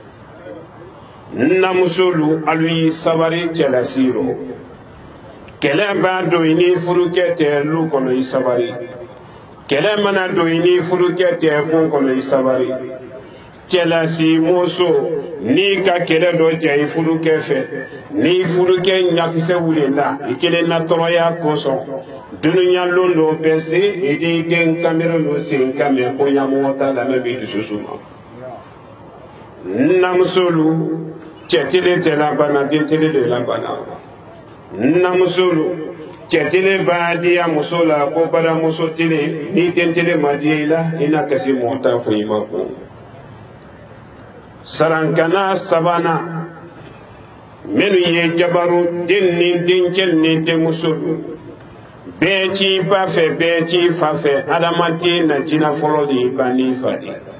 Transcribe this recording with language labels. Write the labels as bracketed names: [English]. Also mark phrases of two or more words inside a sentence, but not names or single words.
[Bambara] namusolu alu y'i sabari cɛlasi rɔ kɛlɛ b'a don i ni furukɛ tɛ lu kɔnɔ i sabari kɛlɛ mana don i ni furukɛ tɛ kun kɔnɔ i sabari cɛlasi muso n'i ka kɛlɛ dɔ ja i furukɛ fɛ ni furukɛ ɲakisɛ wulela i kelen na tɔɔrɔya kosɔn dunuyalon dɔ bɛ se i di den kamero no sen ka mɛn ko ɲamɔgɔ ta lamɛn b'i dusu suma namusolu cɛ tele tɛ labana den tele de labana namusolu cɛ tele b'a diya muso la ko baramuso tele ni den tele ma diya i la i na kasi mɔgɔ ta fɔ i ma kun sarankana sabanan minnu ye jabaru den ni dencɛ ni denmuso bɛɛ ci ba fɛ bɛɛ ci fa fɛ adamaden na jinɛ fɔlɔ de ba ni fa de